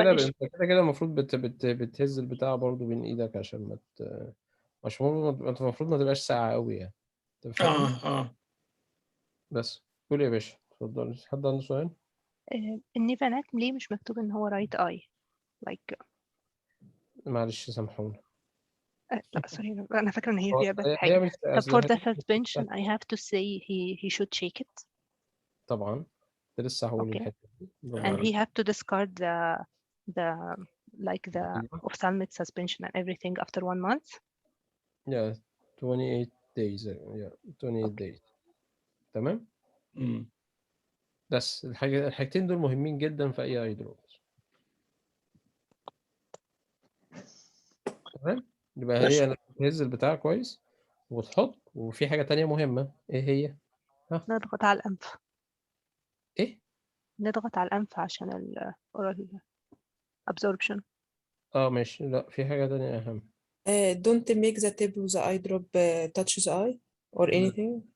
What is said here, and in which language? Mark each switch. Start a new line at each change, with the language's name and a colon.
Arabic: كده انت كده كده المفروض بتهز البتاع برضو بين ايدك عشان مش المفروض ما تبقاش ساقعة قوي يعني. انت فاهم؟ بس قول يا باشا، اتفضل. حد عنده سؤال؟ النيفاناك ليه مش مكتوب ان هو رايت اي؟ لايك معلش سامحوني. لا سوري، انا فاكره ان هي فيها بس هي حاجه. مش
English: طب for the suspension I have to say he should shake it.
Arabic: طبعا كنت لسه هقول الحته دي.
English: And he have to discard the like the ophthalmic suspension and everything after 1 month. Yeah, 28 days. Yeah, 28 days.
Arabic: تمام. بس الحاجتين دول مهمين جدا في اي دروبس. تمام. يبقى هي تهز البتاع كويس وتحط. وفي حاجه تانية مهمه، ايه هي؟ نضغط على الانف. ايه؟ نضغط على الانف عشان الاورال absorption. ماشي. لا في حاجه تانية اهم.
English: Don't make the tip of the eye drop touch the eye or anything.